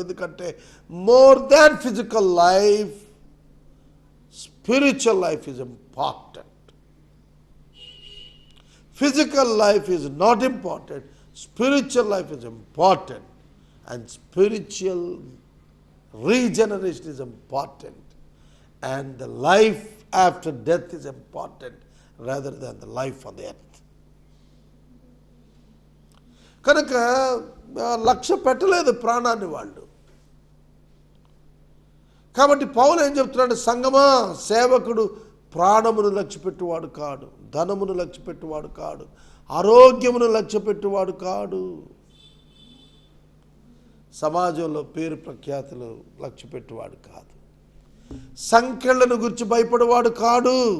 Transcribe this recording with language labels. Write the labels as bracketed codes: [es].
[te] ఎందుకంటే [en] More than physical life, spiritual life is important. Physical life is not important, spiritual life is important. And spiritual regeneration is important. And the life after death is important rather than the life on the earth. [te] కనుక లక్ష్య పెట్టలేదు ప్రాణాన్ని వాళ్ళు. కాబట్టి పౌలు ఏం చెప్తున్నాడు? సంగమా, సేవకుడు ప్రాణమును లక్ష్యపెట్టువాడు కాడు, ధనమును లక్ష్యపెట్టువాడు కాడు, ఆరోగ్యమును లక్ష్యపెట్టువాడు కాడు, సమాజంలో పేరు ప్రఖ్యాతులు లక్ష్యపెట్టువాడు కాదు, సంకెళ్లను గురించి భయపడేవాడు కాడు.